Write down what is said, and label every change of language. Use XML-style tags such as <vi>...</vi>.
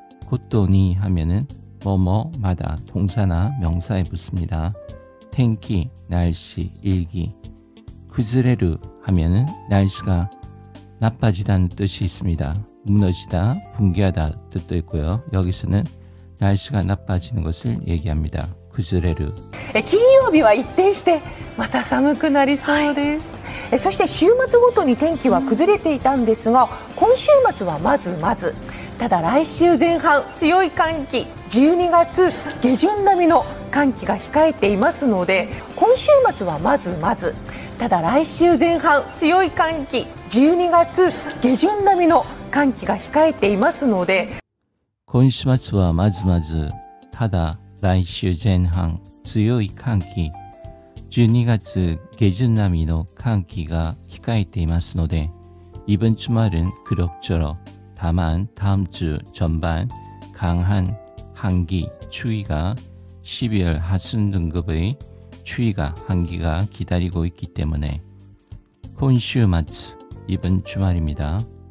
<ko>고토니 하면은 뭐뭐마다 동사나 명사에 붙습니다. 텐키 날씨 일기. 쿠즈레르 하면은 날씨가 나빠지다는 뜻이 있습니다. 무너지다, 붕괴하다 뜻도 있고요. 여기서는 날씨가 나빠지는 것을 얘기합니다. 쿠즈레르.</ko> <ja>金曜日は一転してまた寒くなりそうです、そして週末ごとに天気は崩れていたんですが、今週末はまずただ来週前半強い寒気、12月下旬並みの寒気が控えていますので、今週末はまずただ来週前半強い寒気、12月下旬並みの寒気が控えていますので、今週末はまずただ来週前半強い寒気、12月下旬並みの寒気が控えていますので、</ja> <ko>이번 주말은 그럭저럭 다만 다음 주 전반 강한 한기, 추위가 12월 하순 등급의 추위가 한기가 기다리고 있기 때문에 혼슈마츠 이번 주말입니다.</ko>